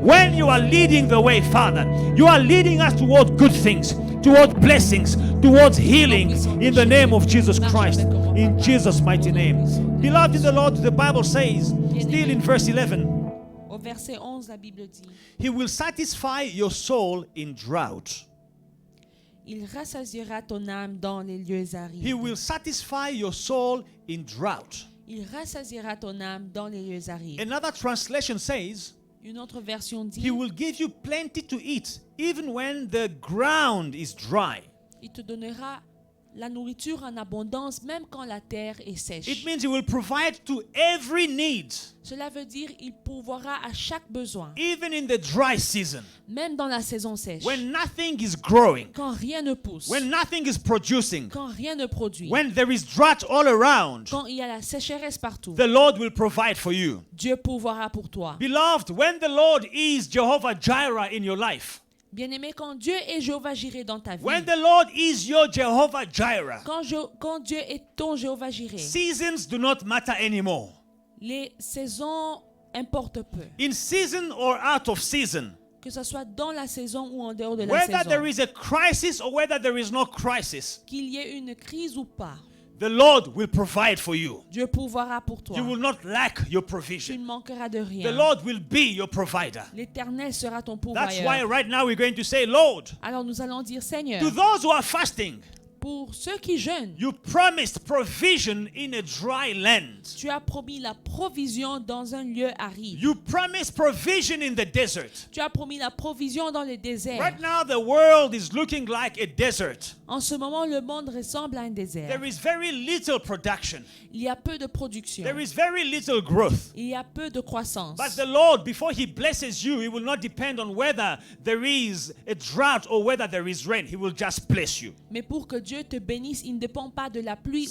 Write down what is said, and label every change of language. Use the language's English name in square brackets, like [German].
[English] When you are leading the way, Father, you are leading us toward good things, toward blessings, towards healing, in the name of Jesus Christ. In Jesus' mighty name. Beloved in the Lord, the Bible says, still in verse 11, [French] Au verset 11, la Bible dit, [English] He will satisfy your soul in drought. [French] il rassasiera ton âme dans les lieux arides. [English] He will satisfy your soul in drought. [French] Il rassasiera ton âme dans les lieux arides. [English] Another translation says, [French] Une autre version dit, [English] He will give you plenty to eat, even when the ground is dry. [French] il te donnera la nourriture en abondance même quand la terre est sèche. [English] It means He will provide to every need, [French] Cela veut dire il pourvoira à chaque besoin, [English] even in the dry season, [French] même dans la saison sèche. [English] when nothing is growing, [French] Quand rien ne pousse, [English] when nothing is producing, [French] quand rien ne produit, [English] when there is drought all around. [French] quand il y a la sécheresse partout, [English] The Lord will provide for you. [French] Dieu pourvoira pour toi. [English] Beloved, when the Lord is Jehovah Jireh in your life, [French] Bien-aimé, quand Dieu est Jéhovah Jireh dans ta vie, [English] when the Lord is your Jehovah Jireh, [French] quand Dieu est ton Jéhovah Jireh, [English] seasons do not matter anymore. [French] les saisons importent peu. [English] In season or out of season, [French] Que ce soit dans la saison ou en dehors de la [English] whether there [French] saison, [English] is a crisis or whether there is no crisis, [French] qu'il y ait une crise ou pas, [English] the Lord will provide for you. [French] Dieu pourvoira pour toi. [English] You will not lack your [French] Tu [English] provision. [French] ne manqueras de [English] The [French] rien. [English] Lord will be your provider. [French] L'Éternel sera ton [English] That's why [French] pourvoyeur. [English] right now we're going to say, Lord, [French] Alors nous allons dire, Seigneur, [English] to those who are fasting, [French] pour ceux qui jeûnent, [English] you promised provision in a dry land. [French] tu as promis la provision dans un lieu aride. [English] You promised provision in the desert. [French] Tu as promis la provision dans le désert. [English] Right now, the world is looking like a desert. [French] En ce moment, le monde ressemble à un désert. [English] There is very little production. [French] Il y a peu de production. [English] There is very little growth. [French] Il y a peu de croissance. [English] But the Lord, before He blesses you, He will not depend on whether there is a drought or whether there is rain. He will just bless you. [French] Mais pour que Dieu te bénisse, il ne dépend pas de la pluie ou